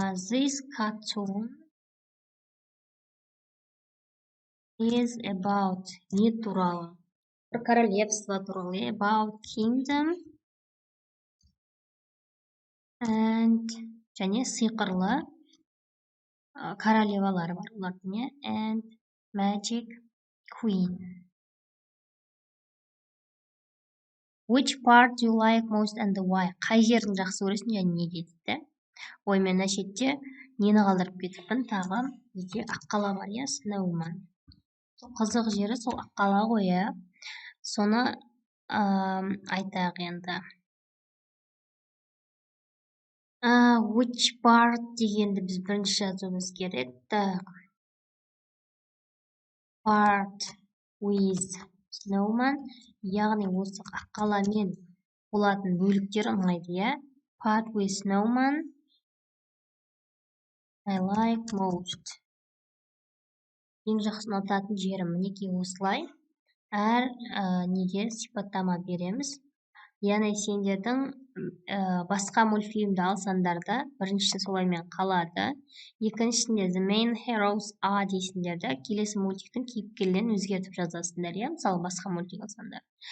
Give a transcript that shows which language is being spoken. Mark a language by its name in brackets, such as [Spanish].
[English] This cartoon is about [Kazakh] не туралы? [Russian] Про королевство [Kazakh] туралы, [English] about kingdom and [Kazakh] және сиқырлы королевалар бар олардың, [English] and magic queen. Which part do you like most and why? [Kazakh] Қай жерін жақсы көресің және неге дейді. Ой, мен әшетте нені қалдырып кетіппін, тағы бізде аққала бар, snowman. Қызық жері сол аққала ғой, соны айтақ енді. [English] Which part [Kazakh] дегенді біз бірінші жазуымыз керек. [English] Part with snowman, [Kazakh] яғни осы аққаламен болатын бөліктер ұнайды, [English] Part with snowman I like most. [Kazakh] Ең жақсы ұнататын жерім мінекей осылай. Әр неге сипаттама береміз. Яғни сендердің басқа мультфильмді алсаңдар да, біріншісі солаймен қалады. Екіншісінде [English] the main heroes are [Kazakh] дейсіңдер де, келесі мультиктің кейіпкерлерін өзгертіп жазасыңдар, мысалы басқа мультик алсаңдар.